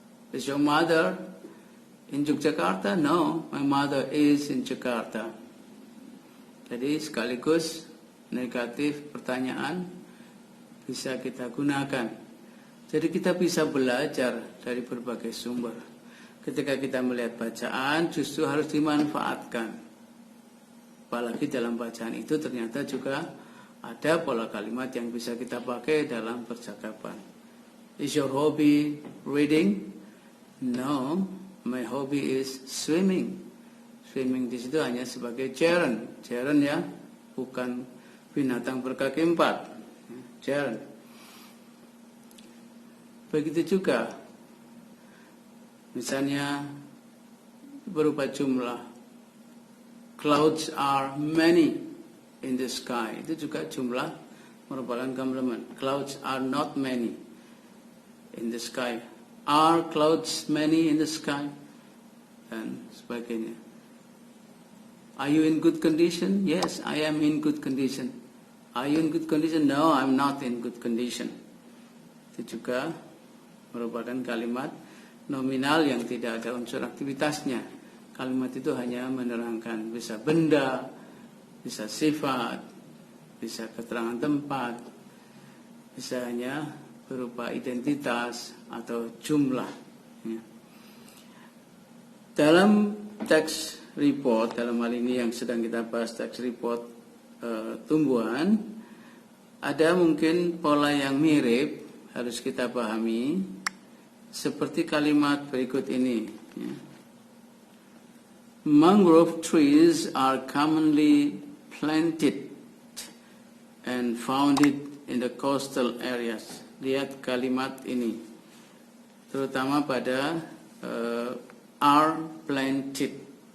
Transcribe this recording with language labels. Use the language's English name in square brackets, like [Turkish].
[English] Is your mother in Yogyakarta? No. My mother is in Jakarta. [Indonesian] Jadi sekaligus negatif pertanyaan bisa kita gunakan. Jadi kita bisa belajar dari berbagai sumber. Ketika kita melihat bacaan justru harus dimanfaatkan. Apalagi dalam bacaan itu ternyata juga ada pola kalimat yang bisa kita pakai dalam percakapan. [English] Is your hobby reading? No, my hobby is swimming. [Indonesian] Swimming di situ hanya sebagai gerund. Gerund ya, bukan binatang berkaki 4. Gerund. Begitu juga. Misalnya berupa jumlah. [English] Clouds are many in the sky. [Indonesian] Itu juga jumlah merupakan komplement. [English] Clouds are not many in the sky. Are clouds many in the sky? [Indonesian] Dan sebagainya. [English] Are you in good condition? Yes, I am in good condition. Are you in good condition? No, I'm not in good condition. [Indonesian] Itu juga merupakan kalimat nominal yang tidak ada unsur aktivitasnya. Kalimat itu hanya menerangkan bisa benda, bisa sifat, bisa keterangan tempat, bisa hanya berupa identitas atau jumlah. Ya. Dalam teks report, dalam hal ini yang sedang kita bahas teks report tumbuhan, ada mungkin pola yang mirip harus kita pahami seperti kalimat berikut ini. Ya. [English] Mangrove trees are commonly planted and founded in the coastal areas. [Indonesian] Lihat kalimat ini, terutama pada [English] are planted.